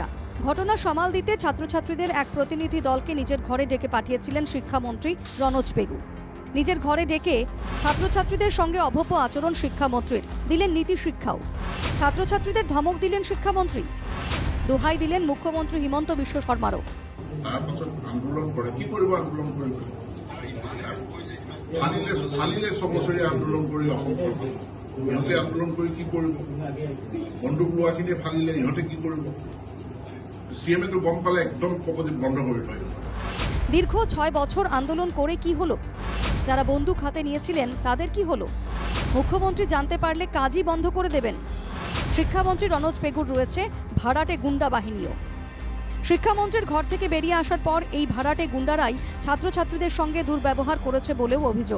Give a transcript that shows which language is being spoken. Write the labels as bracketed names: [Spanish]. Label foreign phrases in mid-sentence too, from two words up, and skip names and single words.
[Bangla] ঘটনা সামাল দিতে ছাত্রছাত্রীদের এক প্রতিনিধি দলকে নিজের ঘরে ডেকে পাঠিয়েছিলেন শিক্ষামন্ত্রী রনোজ পেগু। নিজের ঘরে ডেকে ছাত্রছাত্রীদের সঙ্গে অভব্য আচরণ শিক্ষামন্ত্রীর, দিলেন নীতি শিক্ষাও। ছাত্রছাত্রীদের ধমক দিলেন শিক্ষামন্ত্রী, দোহাই দিলেন মুখ্যমন্ত্রী হিমন্ত বিশ্ব শর্মারও। আন্দোলন করে কি করব, আন্দোলন করব [Assamese] ফালিলে 6 বছৰীয়া আন্দোলন কৰি অসম চৰকাৰ ইহঁতে আন্দোলন কৰি কি কৰিব? বন্দুক লোৱাখিনিয়ে ফালিলে ইহঁতে কি কৰিব? সিএমএটো গম পালে একদম কপতি বন্ধ কৰি থয়। [Bangla] দীর্ঘ 6 বছর আন্দোলন করে কি হলো? যারা বন্দুক হাতে নিয়েছিলেন তাদের কি হলো? মুখ্যমন্ত্রী জানতে পারলে কাজই বন্ধ করে দেবেন। শিক্ষামন্ত্রী রনোজ পেগুর রয়েছে ভাড়াটে গুন্ডা বাহিনীও। শিক্ষামন্ত্রীর ঘর থেকে বেরিয়ে আসার পর এই ভাড়াটে গুন্ডারাই ছাত্রছাত্রীদের সঙ্গে দুর্ব্যবহার করেছে বলেও অভিযোগ।